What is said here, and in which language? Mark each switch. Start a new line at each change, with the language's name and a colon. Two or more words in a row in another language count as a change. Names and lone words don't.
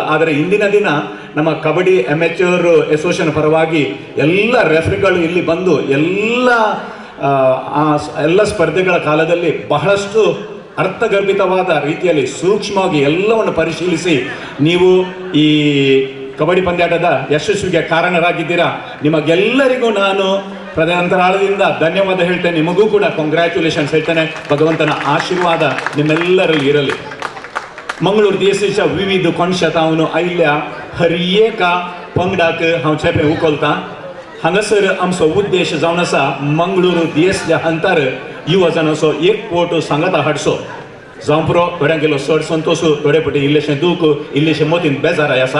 Kannada: ಆದರೆ ಇಂದಿನ ದಿನ ನಮ್ಮ ಕಬಡ್ಡಿ
English: amateur association
Kannada: ಪರವಾಗಿ ಎಲ್ಲ ರೆಫ್ರಿಗಳು ಇಲ್ಲಿ ಬಂದು ಎಲ್ಲ ಸ್ಪರ್ಧೆಗಳ ಕಾಲದಲ್ಲಿ ಬಹಳಷ್ಟು ಅರ್ಥಗರ್ಭಿತವಾದ ರೀತಿಯಲ್ಲಿ ಸೂಕ್ಷ್ಮವಾಗಿ ಎಲ್ಲವನ್ನು ಪರಿಶೀಲಿಸಿ ನೀವು ಈ ಕಬಡ್ಡಿ ಪಂದ್ಯಾಟದ ಯಶಸ್ವಿಗೆ ಕಾರಣರಾಗಿದ್ದೀರಾ. ನಿಮಗೆಲ್ಲರಿಗೂ ನಾನು ಹೃದಯಾಂತರಾಳದಿಂದ ಧನ್ಯವಾದ ಹೇಳ್ತೇನೆ. ನಿಮಗೂ ಕೂಡ ಕಾಂಗ್ರ್ಯಾಚುಲೇಷನ್ಸ್ ಹೇಳ್ತೇನೆ. ಭಗವಂತನ ಆಶೀರ್ವಾದ ನಿಮ್ಮೆಲ್ಲರಲ್ಲಿ ಇರಲಿ.
Konkani: मंगळूर DSCच्या विविध कोणशेतावन आयिल्ल्या हर एका पंगडाक हांव चेपे उखलतां. हांगासर आमचो उद्देश जावन आसा मंगळूर DSCच्या अंतर युवजनाचो एक पोट सांगाता हाडचो. जावं पुरो थोड्यांक गेलो चड संतोश, थोडे फावटी इल्लेशें दूख, इल्लेशें मतीन बेजाराय आसा.